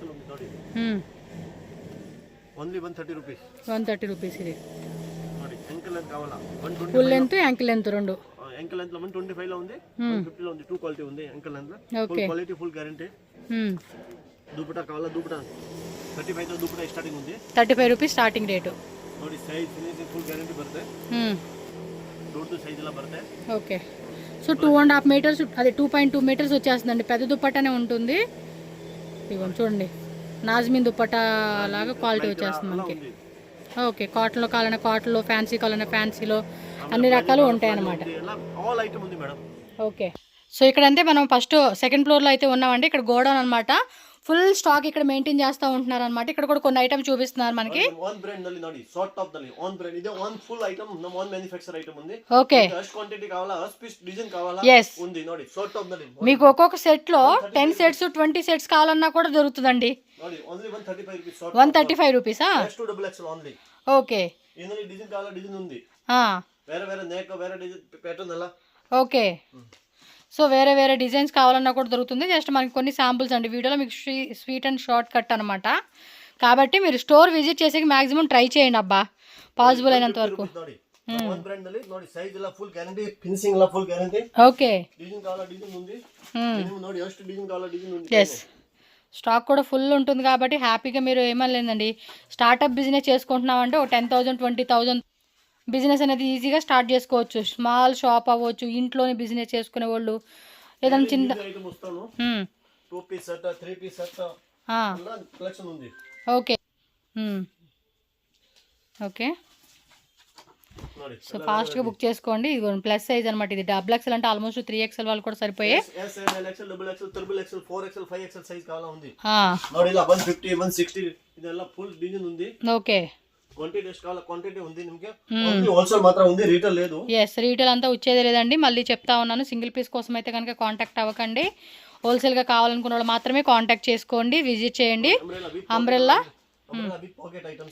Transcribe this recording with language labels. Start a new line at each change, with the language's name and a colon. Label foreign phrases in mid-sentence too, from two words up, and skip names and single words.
Telugu: 130 రూపీస్. ఇది
English: full length, ankle length
Telugu: రెండు.
English: ankle length
Telugu: లో 125 లో ఉంది, 150 లో ఉంది. 2 క్వాలిటీ ఉంది
English: ankle length
Telugu: లో.
English: full quality, full guarantee.
Telugu: దుపట్టా కావాలా? దుపట్టా 35 తో దుపట్టా స్టార్టింగ్ ఉంది. 35
English: rupees starting rate.
Kannada: ನೋಡಿ
English: size finishing full guarantee
Kannada: ಬರುತ್ತೆ. ದೊಡ್ಡ ಸೈಜ್ ಎಲ್ಲ ಬರುತ್ತೆ.
English: okay, so 2.5 meters,
Telugu: అదే 2.2 మీటర్స్ వచ్చేస్తుందండి. పెద్ద దుపట్టానే ఉంటుంది. ఇవ్వండి చూడండి, నాజ్మిన్ దుపట్టా లాగా క్వాలిటీ వచ్చేస్తుంది మనకి. ఓకే, కాటన్లో కావాలన్నా కాటన్లో, ఫ్యాన్సీ కావాలన్నా ఫ్యాన్సీలో, అన్ని రకాలు ఉంటాయి అన్నమాట.
English: all item
Telugu: ఉంది మేడం.
English: okay, so
Telugu: ఇక్కడ అంటే మనం
English: first second floor
Telugu: అయితే ఉన్నామండి. ఇక్కడ గోడౌన్ అనమాట.
English: full stock
Telugu: ఇక్కడ మెయింటైన్ చేస్తూ ఉంటున్నారు అనమాట. ఇక్కడ కూడా కొన్ని ఐటమ్ చూపిస్తున్నారు మనకి.
Kannada: ಒನ್ ಬ್ರ್ಯಾಂಡ್ ನಲ್ಲಿ ನೋಡಿ
English: short top
Kannada: ನಲ್ಲಿ ಒನ್ ಬ್ರ್ಯಾಂಡ್ ಇದೆ,
English: one full item
Kannada: ನಮ್ಮ
English: one manufacture
Telugu: ఐటమ్ ఉంది. ఓకే, అస్ట్ క్వాంటిటీ కావాలా, అస్ట్
English: piece design
Telugu: కావాలా ఉంది
Kannada: ನೋಡಿ ಶಾರ್ಟ್ ಟಾಪ್ ನಲ್ಲಿ.
Telugu: మీకు ఒక్కొక్క సెట్ లో 10 సెట్స్ 20 సెట్స్ కావాలన్నా కూడా దొరుకుతుందండి.
English: ನೋಡಿ only 135 rupees short
Telugu: 135 రూపీసా?
English: S2XL only.
Telugu: ఓకే, ఇందులో డిజైన్ కావాలా డిజైన్ ఉంది. వేరే వేరే నేక్ వేరే
English: design pattern
Telugu: అలా.
English: okay, so
Telugu: వేరే వేరే డిజైన్స్ కావాలన్నా కూడా దొరుకుతుంది. జస్ట్ మనకి కొన్ని శాంపుల్స్ అండి వీడియోలో మీకు
English: sweet and short cut
Telugu: అనమాట. కాబట్టి మీరు
English: store visit
Telugu: చేసేకి
English: maximum try
Telugu: చేయండి అబ్బా, పాసిబుల్ అయినంత వరకు.
Kannada: ಒನ್ ಬ್ರ್ಯಾಂಡ್ ನಲ್ಲಿ ನೋಡಿ ಸೈಜ್ ಎಲ್ಲ
English: full guarantee,
Kannada: ಫಿನಿಶಿಂಗ್ ಎಲ್ಲ
English: full guarantee.
Telugu: ఓకే, డిజైన్ కావాలా డిజైన్ ఉంది.
Kannada: ನೋಡಿ ಎಷ್ಟು
Telugu: డిజైన్ కావాలా డిజైన్ ఉంది. ఎస్, స్టాక్ కూడా ఫుల్ ఉంటుంది కాబట్టి హ్యాపీగా మీరు ఏమనలేదండి.
English: startup business
Telugu: చేసుకుంటున్నామంటే ఒక 10,000 20,000 బిజినెస్ అనేది ఈజీగా స్టార్ట్ చేసుకోవచ్చు.
English: small shop
Telugu: అవ్వచ్చు, ఇంట్లోనే బిజినెస్ చేసుకునే వాళ్ళు ఏదైనా చిన్న ఐటమ్ వస్తాను.
English: 2 piece set 3 piece set collection
Telugu: ఉంది.
English: okay, okay, so
Telugu: ఫాస్ట్గా బుక్ చేసుకోండి. ఇది
English: plus size
Telugu: అనమాట. ఇది XXL అంటే ఆల్మోస్ట్ 3XL వాళ్ళు కూడా సరిపోయే. SL, XXL, XXL, 4XL, 5XL సైజ్ కావాలా ఉంది.
Kannada: ನೋಡಿ ಇಲ್ಲ 150 160 ಇದೆಲ್ಲ
English: full design
Kannada: ఉంది.
Telugu: ఓకే, క్వాంటిటీ ಎಷ್ಟು కావాలా క్వాంటిటీ ఉంది నిಮಗೆ. ఓన్లీ హోల్సేల్ మాత్రం ఉంది, రీటైల్ లేదు. ఎస్, రీటైల్ అంతా వచ్చేదే లేదండి. మళ్ళీ చెప్తా ఉన్నాను,
English: single piece
Telugu: కోసం అయితే కనుక కాంటాక్ట్ అవ్వకండి. హోల్సేల్గా కావాలనుకున్న వాళ్ళు మాత్రమే కాంటాక్ట్ చేసుకోండి, విజిట్ చేయండి.
English: umbrella with pocket items.